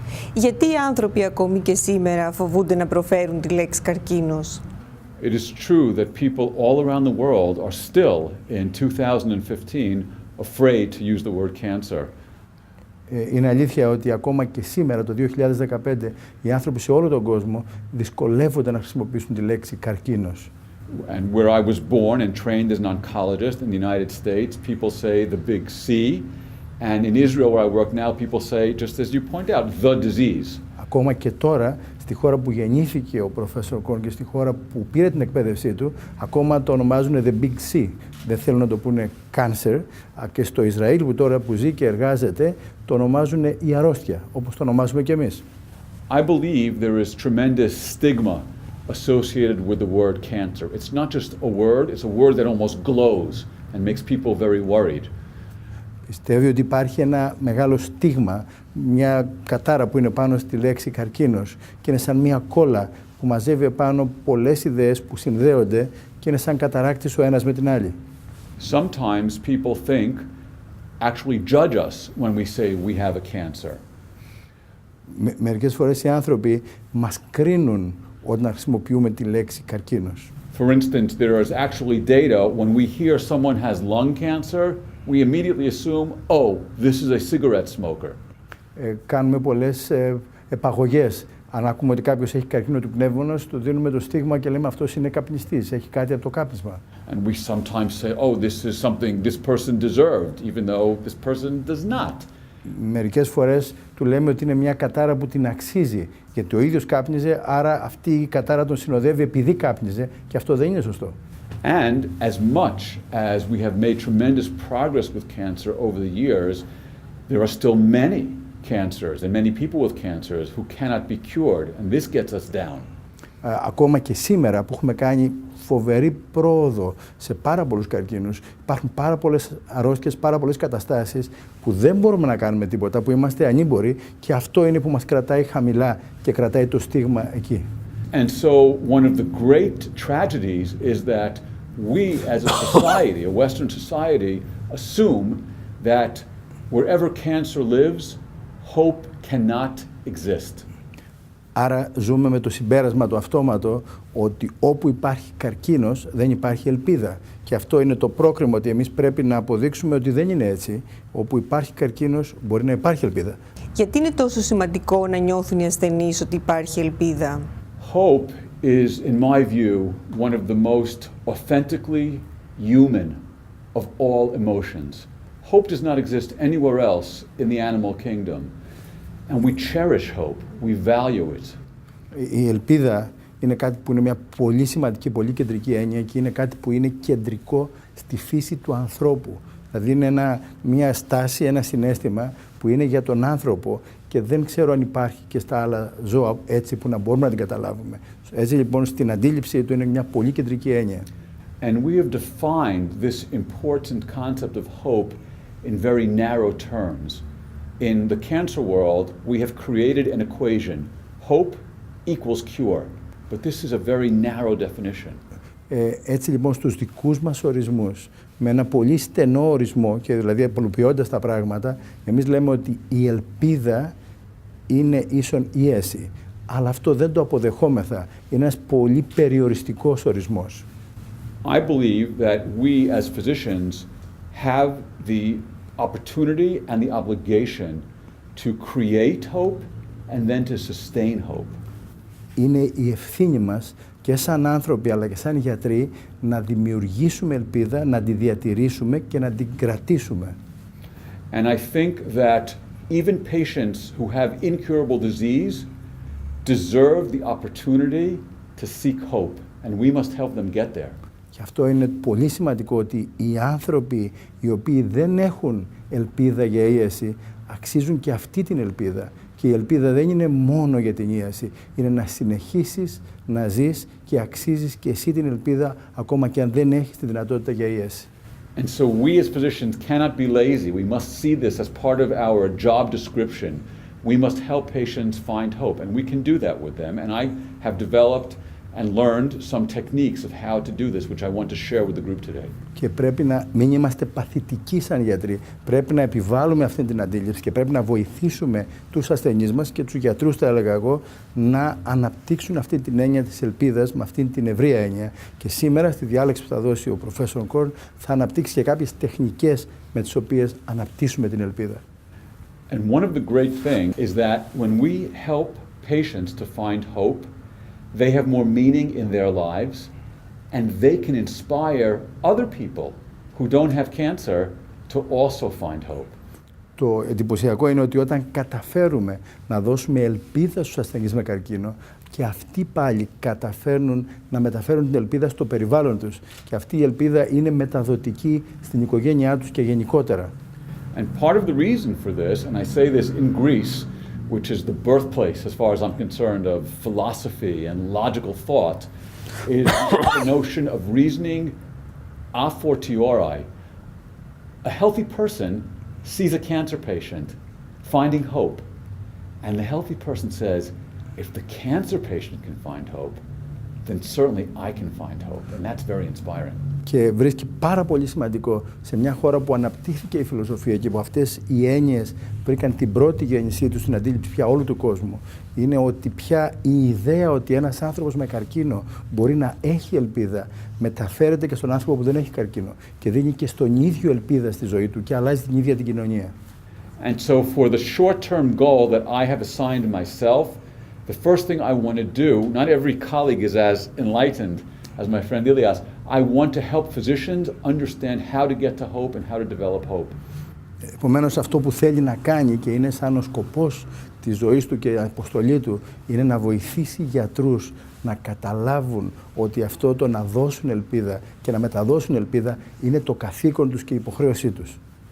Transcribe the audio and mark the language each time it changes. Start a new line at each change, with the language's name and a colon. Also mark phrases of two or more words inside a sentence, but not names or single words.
Greek: Γιατί οι άνθρωποι ακόμη και σήμερα φοβούνται να προφέρουν τη λέξη καρκίνος?
English: It is true that people all around the world are still, in 2015, afraid to use the word cancer.
Greek: Είναι αλήθεια ότι ακόμα και σήμερα, το 2015, οι άνθρωποι σε όλο τον κόσμο δυσκολεύονται να χρησιμοποιήσουν τη λέξη καρκίνος.
English: And where I was born and trained as an oncologist in the United States, people say the big C. And in Israel, where I work now, people say, just as you point out, the disease.
Greek: Ακόμα και τώρα, στη χώρα που γεννήθηκε ο Προφέσορ Κον και στη χώρα που πήρε την εκπαίδευσή του, ακόμα το ονομάζουν
English: the big C.
Greek: Δεν θέλουν να το πούνε cancer. Και στο Ισραήλ που ζει και εργάζεται, το ονομάζουν η αρρώστια, όπως το ονομάζουμε κι εμείς.
English: I believe there is tremendous stigma associated with the word cancer. It's not just a word, it's a word that almost glows and makes people very worried.
Greek: Πιστεύει ότι υπάρχει ένα μεγάλο στίγμα, μια κατάρα που είναι πάνω στη λέξη καρκίνος και είναι σαν μια κόλλα που μαζεύει επάνω πολλές ιδέες που συνδέονται και είναι σαν καταράκτης ο ένας με την άλλη.
English: Sometimes people think, actually judge us when we say we have a cancer.
Greek: Μερικές φορές οι άνθρωποι μας κρίνουν όταν χρησιμοποιούμε τη λέξη καρκίνος.
English: For instance, there is actually data when we hear someone has lung cancer, we immediately assume, oh, this is a cigarette smoker.
Greek: Κάνουμε πολλές επαγωγές. Αν ακούμε ότι κάποιος έχει καρκίνο του πνεύμονος, του δίνουμε το στίγμα και λέμε αυτός είναι καπνιστής, έχει κάτι από το κάπνισμα.
English: And we sometimes say, oh, this is something this person deserved, even though this person does not.
Greek: Μερικές φορές του λέμε ότι είναι μια κατάρα που την αξίζει, γιατί ο ίδιος κάπνιζε, άρα αυτή η κατάρα τον συνοδεύει επειδή κάπνιζε και αυτό δεν είναι σωστό.
English: And as much as we have made tremendous progress with cancer over the years, there are still many cancers and many people with cancers who cannot be cured, and this gets us down.
Greek: Ακόμα και σήμερα που έχουμε κάνει φοβερή πρόοδο σε πάρα πολλούς καρκίνους, υπάρχουν πάρα πολλές αρρώστιες, πάρα πολλές καταστάσεις που δεν μπορούμε να κάνουμε τίποτα, που είμαστε ανήμποροι και αυτό είναι που μας κρατάει χαμηλά και κρατάει το στίγμα εκεί.
English: And so one of the great tragedies is that we as a society, a Western society, assume that wherever cancer lives, hope cannot exist.
Greek: Άρα ζούμε με το συμπέρασμα το αυτόματο ότι όπου υπάρχει καρκίνος δεν υπάρχει ελπίδα. Και αυτό είναι το πρόκριμο ότι εμείς πρέπει να αποδείξουμε ότι δεν είναι έτσι. Όπου υπάρχει καρκίνος μπορεί να υπάρχει ελπίδα. Γιατί είναι τόσο σημαντικό να νιώθουν οι ασθενείς ότι υπάρχει ελπίδα?
English: Hope is, in my view, one of the most authentically human of all emotions. Hope does not exist anywhere else in the animal kingdom. And we cherish hope, we value it.
Greek: Η ελπίδα είναι κάτι που είναι μια πολύ σημαντική, πολύ κεντρική έννοια και είναι κάτι που είναι κεντρικό στη φύση του ανθρώπου. Δηλαδή είναι μια στάση, ένα συναίσθημα που είναι για τον άνθρωπο και δεν ξέρω αν υπάρχει και στα άλλα ζώα έτσι που να μπορούμε να την καταλάβουμε. Έτσι λοιπόν στην αντίληψή του είναι μια πολύ κεντρική έννοια.
English: And we have defined this important concept of hope in very narrow terms. In the cancer world, we have created an equation. Hope equals cure. But this is a very narrow definition.
Greek: Έτσι λοιπόν στους δικούς μας ορισμούς, με ένα πολύ στενό ορισμό και δηλαδή απλοποιώντας τα πράγματα, εμείς λέμε ότι η ελπίδα είναι ίσον ίεση. Αλλά αυτό δεν το αποδεχόμεθα. Είναι ένας πολύ περιοριστικός ορισμός.
English: I believe that we as physicians have the opportunity and the obligation to create hope and then to sustain hope.
Greek: Είναι η ευθύνη μας και σαν άνθρωποι αλλά και σαν γιατροί να δημιουργήσουμε ελπίδα, να τη διατηρήσουμε και να την κρατήσουμε.
English: And I think that even patients who have incurable disease deserve the opportunity to seek hope, and we must help them get there.
Greek: Και αυτό είναι πολύ σημαντικό ότι οι άνθρωποι οι οποίοι δεν έχουν ελπίδα για ίαση αξίζουν και αυτή την ελπίδα. Και η ελπίδα δεν είναι μόνο για την ίαση, είναι να συνεχίσεις να ζεις και αξίζεις και εσύ την ελπίδα ακόμα και αν δεν έχεις τη δυνατότητα για ίαση.
English: And so we as physicians cannot be lazy. We must see this as part of our job description. We must help patients find hope, and we can do that with them. And I have developed and learned some techniques of how to do this, which I want to share with the group today.
Greek: Και πρέπει να μην είμαστε παθητικοί σαν γιατροί. Πρέπει να επιβάλλουμε αυτή την αντίληψη και πρέπει να βοηθήσουμε τους ασθενείς μας και τους γιατρούς, θα έλεγα εγώ, να αναπτύξουν αυτή την έννοια της ελπίδας με αυτή την ευρεία έννοια. Και σήμερα, στη διάλεξη που θα δώσει ο Professor Korn, θα αναπτύξει και κάποιες τεχνικές με τις οποίες αναπτύσσουμε την ελπίδα.
English: And one of the great things is that when we help patients to find hope, they have more meaning in their lives, and they can inspire other people who don't have cancer to also find hope.
Greek: Το εντυπωσιακό είναι ότι όταν καταφέρουμε να δώσουμε ελπίδα στους ασθενείς με καρκίνο, και αυτοί πάλι καταφέρνουν να μεταφέρουν την ελπίδα στο περιβάλλον τους. Και αυτή η ελπίδα είναι μεταδοτική στην οικογένειά τους και γενικότερα.
English: And part of the reason for this, and I say this in Greece, which is the birthplace, as far as I'm concerned, of philosophy and logical thought, is the notion of reasoning
Latin: a fortiori.
English: A healthy person sees a cancer patient finding hope, and the healthy person says, if the cancer patient can find hope, then certainly I can find hope, and that's very inspiring.
Greek: Και βρίσκει πάρα πολύ σημαντικό σε μια χώρα που αναπτύχθηκε η φιλοσοφία και που αυτές οι έννοιες βρήκαν την πρώτη γέννησή τους στην αντίληψη πια όλου του κόσμου. Είναι ότι πια η ιδέα ότι ένας άνθρωπος με καρκίνο μπορεί να έχει ελπίδα μεταφέρεται και στον άνθρωπο που δεν έχει καρκίνο και δίνει και στον ίδιο ελπίδα στη ζωή του και αλλάζει την ίδια την κοινωνία.
English: And so for the short-term goal that I have assigned myself, the first thing I want to do, not every colleague is as enlightened as my friend Ilias, I want to help physicians understand how to get to hope and how to develop hope.
Greek: Επομένως, αυτό που θέλει να κάνει και είναι σαν ο σκοπός της ζωής του και η αποστολή του είναι να βοηθήσει γιατρούς να καταλάβουν ότι αυτό το να δώσουν ελπίδα και να μεταδώσουν ελπίδα είναι το καθήκον τους και η υποχρέωσή τους.